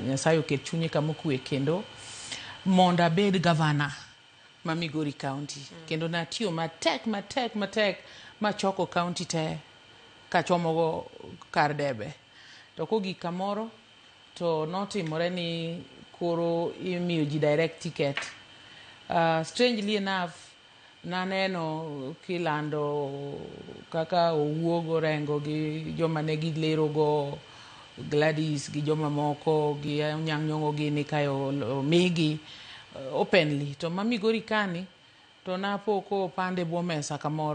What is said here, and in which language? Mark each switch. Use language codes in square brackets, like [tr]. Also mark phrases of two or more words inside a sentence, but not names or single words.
[luo] Nyasaye oket chunye kamokwe kendo mondo abed gavana ma Migori County. Kendo natiyo matek machoko county te kachomogo kar debe. To kogik kamoro to notimore ni koro imiyo ji [en] direct ticket. Strangely enough, [luo] naneno kilando kaka owuogo rengo gi joma ne gilerogo Gladys gi joma moko gi Anyang' Nyong'o gini kayo migi openly. To ma Migori kani to napoko pande bwo mesa kamoro.